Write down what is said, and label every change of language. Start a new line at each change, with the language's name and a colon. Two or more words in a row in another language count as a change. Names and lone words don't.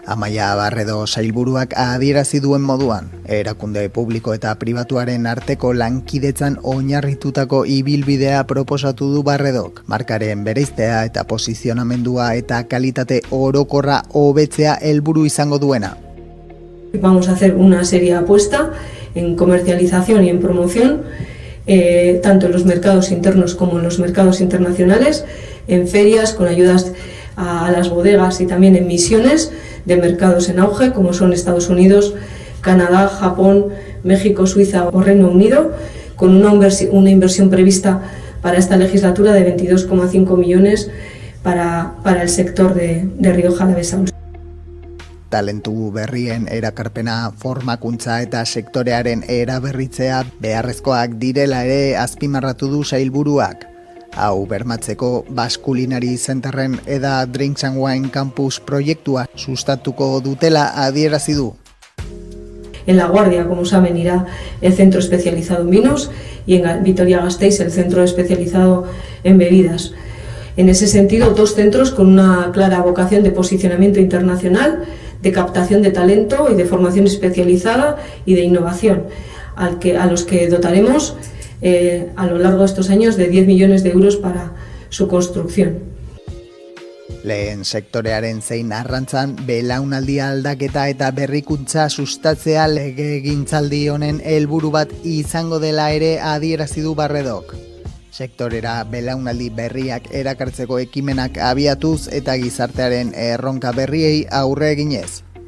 Basque: Amaia Barredo sailburuak adierazi duen moduan, erakunde publiko eta pribatuaren arteko lankidetzan oinarritutako ibilbidea proposatu du Barredok. Markaren bereiztea eta posizionamendua eta kalitate orokorra hobetzea helburu izango duena.
Spanish: Vamos a hacer una seria apuesta en comercialización y en promoción tanto en los mercados internos como en los mercados internacionales, en ferias con ayudas a las bodegas y también en misiones de mercados en auge como son Estados Unidos, Canadá, Japón, México, Suiza o Reino Unido, con una inversión prevista para esta legislatura de 22,5 millones para el sector de Rioja Alavesa.
Basque: Talentu berrien erakarpena, formakuntza eta sektorearen eraberritzea beharrezkoak direla ere azpimarratu du sailburuak. Hau bermatzeko Baskulinari Centerren eda Drinks and Wine Campus proiektua sustatuko dutela adierazi du.
Spanish: En La Guardia, como saben, irá el centro especializado en vinos y en Vitoria-Gasteiz el centro especializado en bebidas. En ese sentido, dos centros con una clara vocación de posicionamiento internacional, de captación de talento y de formación especializada y de innovación, a los que dotaremos a lo largo de estos años de 10 millones de euros para su construcción.
Basque: Lehen sektorearen zein arrantzan belaunaldi aldaketa eta berrikuntza sustatzea legegintzaldi honen helburu bat izango dela ere adierazi du Barredok. Sektorera belaunaldi berriak erakartzeko ekimenak abiatuz eta gizartearen erronka berriei aurre eginez.